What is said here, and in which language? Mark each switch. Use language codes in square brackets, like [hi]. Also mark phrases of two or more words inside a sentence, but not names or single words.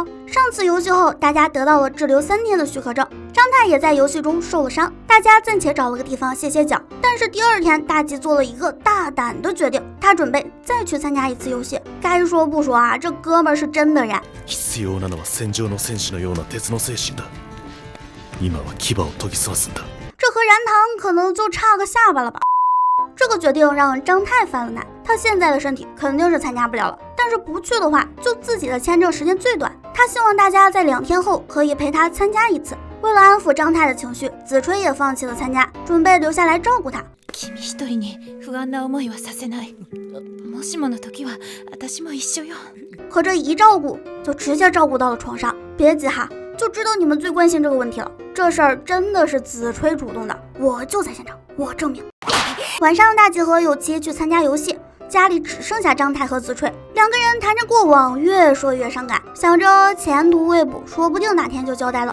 [zh] 上次游戏后，大家得到了滞留3天的许可证，张太也在游戏中受了伤，大家暂且找了个地方歇歇脚。但是第二天，大吉做了一个大胆的决定，他准备再去参加一次游戏。该说不说啊，这哥们儿是真的燃。 [ja] 必要なのは戦場の戦士のような鉄の精神だ。今は牙を研ぎ澄ますんだ。 [zh] 这和燃糖可能就差个下巴了吧。这个决定让张太犯了难，他现在的身体肯定是参加不了了，但是不去的话，就自己的签证时间最短。他希望大家在2天後可以陪他参加一次。为了安抚张太的情绪，子吹也放弃了参加，准備留下来照顾他。 [ja] 君一人に不安な思いはさせない。もしもの時は私も一緒よ。 [zh] 可这一照顾就直接照顾到了床上。别急哈，就知道你们最关心这个问题了。这事儿真的是子吹主动的，我就在现场，我证明。晚上，大吉和有七去参加游戏，家里只剩下张太和子吹，两个人谈着过往，越说越伤感，想着前途未卜，说不定哪天就交代了。